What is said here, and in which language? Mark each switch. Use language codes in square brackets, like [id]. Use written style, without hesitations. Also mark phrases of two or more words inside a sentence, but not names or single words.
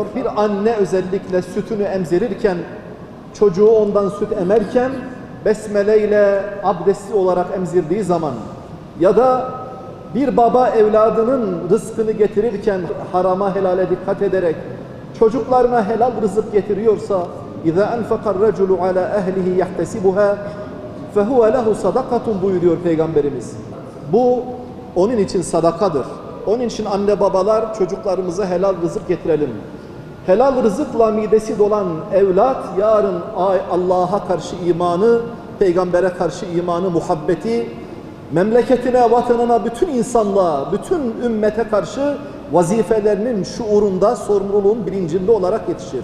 [tr] Bir anne özellikle sütünü emzirirken, çocuğu ondan süt emerken besmele ile abdestli olarak emzirdiği zaman ya da bir baba evladının rızkını getirirken harama helale dikkat ederek çocuklarına helal rızık getiriyorsa [ar] اِذَا أَنْفَقَ الرَّجُلُ عَلَى اَهْلِهِ يَحْتَسِبُهَا فَهُوَ لَهُ صَدَقَةٌ [tr] buyuruyor Peygamberimiz. Bu onun için sadakadır. Onun için anne babalar çocuklarımıza helal rızık getirelim. Helal rızıkla midesi dolan evlat yarın Allah'a karşı imanı, peygambere karşı imanı, muhabbeti, memleketine, vatanına, bütün insanlığa, bütün ümmete karşı vazifelerinin şuurunda, sorumluluğun bilincinde olarak yetişir.